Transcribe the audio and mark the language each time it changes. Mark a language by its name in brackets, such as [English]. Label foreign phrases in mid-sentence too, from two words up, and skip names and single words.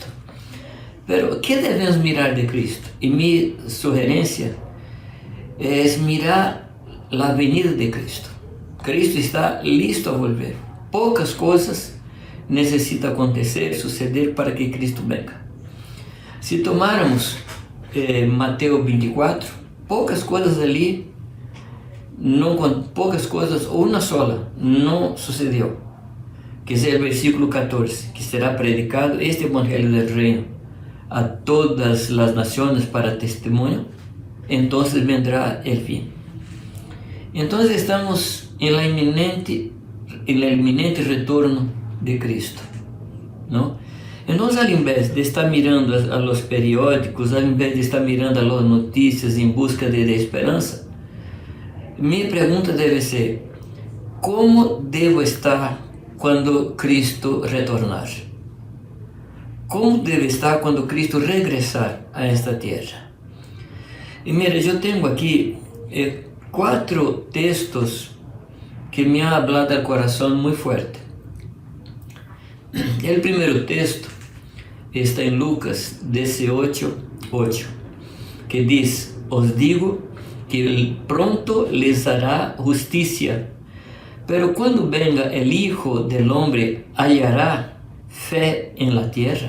[Spanish] Pero, ¿qué debemos mirar de Cristo? Y mi sugerencia es mirar la venida de Cristo. Cristo está listo a volver. Pocas cosas necesitan acontecer, suceder para que Cristo venga. Si tomáramos Mateo 24, [Portuguese] poucas coisas ali, poucas coisas, ou uma sola, não sucedeu. Que é o versículo 14, que será predicado este evangelho [Spanish] del reino [Portuguese] a todas as nações para testemunho, então [Spanish] vendrá el fin. [Portuguese] Então estamos em el iminente retorno de Cristo, não? Então, ao invés de estar mirando [Spanish] a los periódicos, [Portuguese] ao invés de estar mirando [Spanish] a las notícias [Portuguese] em busca de esperança, minha pergunta deve ser: como devo estar quando Cristo retornar? Como deve estar quando Cristo regressar a esta terra? E mira, eu tenho aqui 4 textos que [Spanish] me han hablado al corazón muy fuerte. El primer texto está en Lucas 18:8, que dice: os digo que pronto les hará justicia, pero cuando venga el Hijo del Hombre, hallará fe en la tierra.